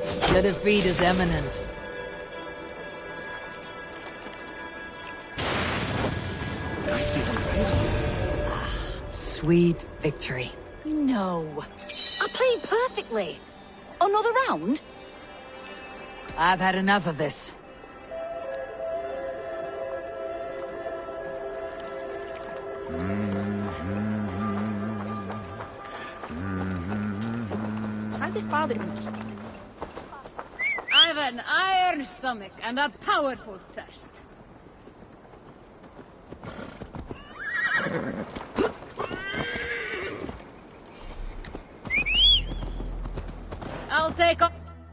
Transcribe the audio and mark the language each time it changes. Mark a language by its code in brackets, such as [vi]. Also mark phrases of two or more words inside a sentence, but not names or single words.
[en] The defeat is imminent. Sweet victory. No. I played perfectly. Another round? I've had enough of this. [is] Sagði fadir minn. [en] I've an iron stomach and a powerful thirst. I'll take off.